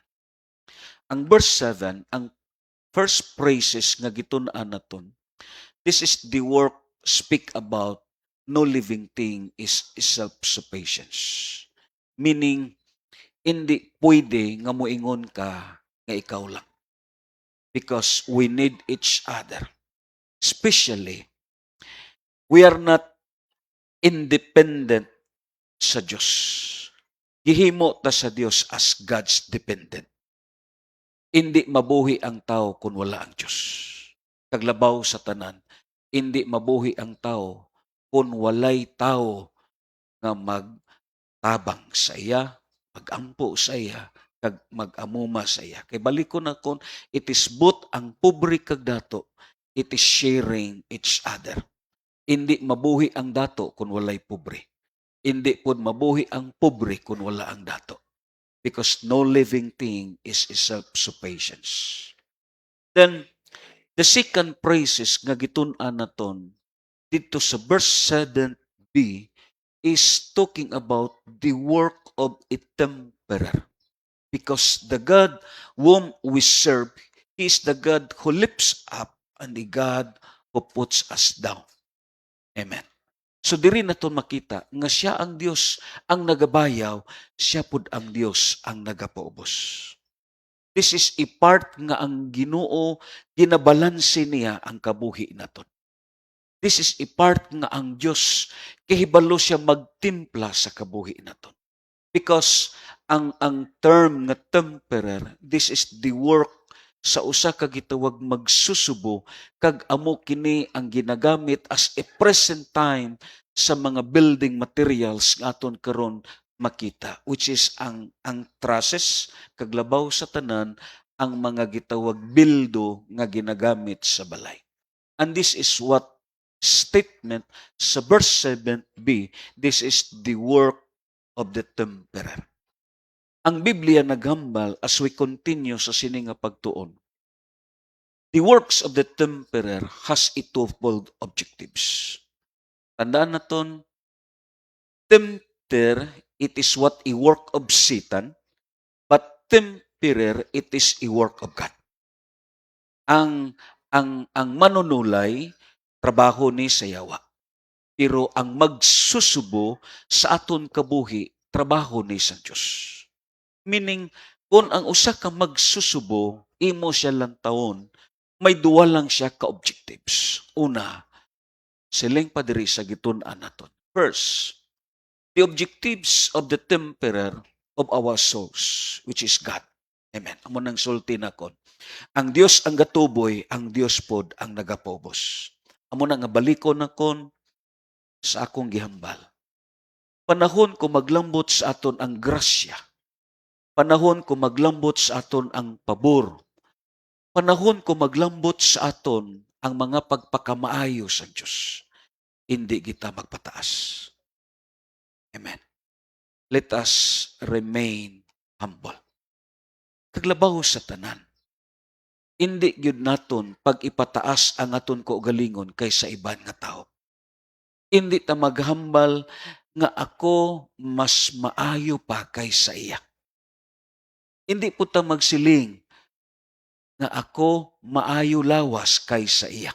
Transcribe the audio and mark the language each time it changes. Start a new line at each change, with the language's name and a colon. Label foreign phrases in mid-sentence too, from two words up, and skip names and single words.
English: Ang verse 7, ang first praises
Hiligaynon: nga gitun-an naton,
English: this is the work speak about no living thing is self-sufficiency.
Hiligaynon: Meaning, hindi pwede nga moingon ka nga ikaw lang.
English: Because we need each other. Especially, we are not independent
Hiligaynon: sa Diyos. Gihimo ta sa Diyos
English: as God's dependent.
Hiligaynon: Hindi mabuhi ang tao kung wala ang Diyos. Kaglabaw sa tanan, hindi mabuhi ang tao kung walay tao nga magtabang sa iya, magampo sa iya, kag mag-amuma sa iya. Kay balik ko na kon,
English: it is both
Hiligaynon: ang pobre kag dato,
English: it is sharing each other.
Hiligaynon: Hindi mabuhi ang dato kung walay pobre. Hindi po mabuhi ang pobre kung wala ang dato.
English: Because no living thing is self-sufficiency. Then, the second praises
Hiligaynon: nga gitun-an naton dito sa verse 7b
English: is talking about the work of a temporary. Because the God whom we serve, He is the God who lifts up and the God who puts us down. Amen.
Hiligaynon: So diri naton makita nga siya ang Dios ang nagabayaw, siya pud ang Dios ang nagapaubos.
English: This is a part
Hiligaynon: nga ang Ginoo ginabalanse niya ang kabuhi naton.
English: This is a part
Hiligaynon: nga ang Dios kahibalo siya magtimpla sa kabuhi naton. Because ang term nga temporary,
English: this is the work
Hiligaynon: sa usa ka gitawag magsusubo kag amo kini ang ginagamit
English: as a present time
Hiligaynon: sa mga
English: building materials
Hiligaynon: nga aton karon makita, which is ang trusses kag labaw sa tanan ang mga gitawag bildo nga ginagamit sa balay.
English: And this is what statement sa verse 7b, this is the work of the temporary.
Hiligaynon: Ang Biblia naghambal
English: as we continue
Hiligaynon: sa sini nga pagtuon.
English: The works of the temporary has a twofold objectives.
Hiligaynon: Tandaan naton,
English: tempter, it is what a work of Satan, but temporary, it is a work of God.
Hiligaynon: Ang manunulay, trabaho ni sa yawa. Pero ang magsusubo sa aton kabuhi, trabaho ni sa Diyos. Meaning, kung ang usa ka magsusubo, imo siya lang taon, may duwa lang siya ka-objectives. Una, siling pa diri sa gitun-an naton.
English: First, the objectives of the temporary of our souls, which is God.
Hiligaynon: Amen. Amo nang sulti na kon. Ang Dios ang gatuboy, ang Dios pod ang nagapobos. Amo na nga balikon na kon sa akong gihambal. Panahon ko maglambot sa aton ang grasya. Panahon ko maglambot sa aton ang pabor. Panahon ko maglambot sa aton ang mga pagpakamaayo sa Diyos. hindi kita magpataas. Amen.
English: Let us remain humble.
Hiligaynon: Kaglabaw sa tanan. Hindi gyud naton pag ipataas ang aton kaugalingon kaysa iban nga tao. Hindi ta maghambal nga ako mas maayo pa kaysa iya. Hindi po ta magsiling nga ako maayo lawas kaysa iya.